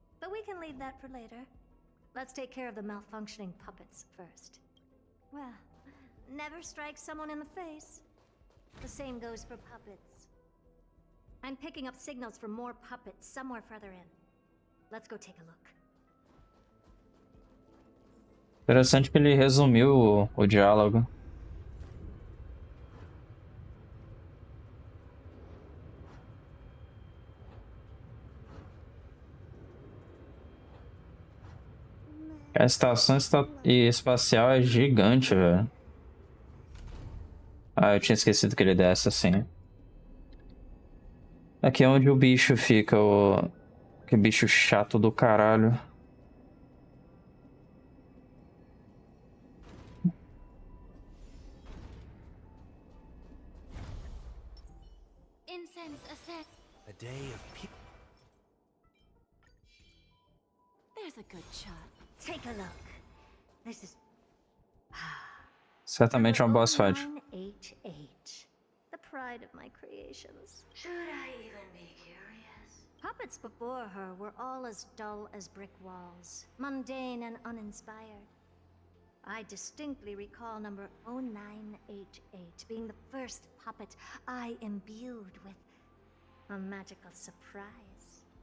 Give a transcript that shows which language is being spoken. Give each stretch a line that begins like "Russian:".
English: But we can leave that for later. Let's take care of the malfunctioning puppets first. Well, never strike someone in the face. The same goes for puppets. I'm picking up signals from more puppets somewhere further in. Let's go take a look.
Portuguese: Interessante que ele resumiu o diálogo. A estação espacial é gigante, velho. Ah, eu tinha esquecido que ele desce assim. Aqui é onde o bicho fica, o... Que bicho chato do caralho.
English: Incense ascend. A day of peace. There's a good shot. Take a look. This is
Portuguese: Certamente é um boss fight.
English: 988. The pride of my creations. Should I even be curious? Puppets before her were all as dull as brick walls, mundane and uninspired. I distinctly recall number 0988 being the first puppet I imbued with a magical surprise.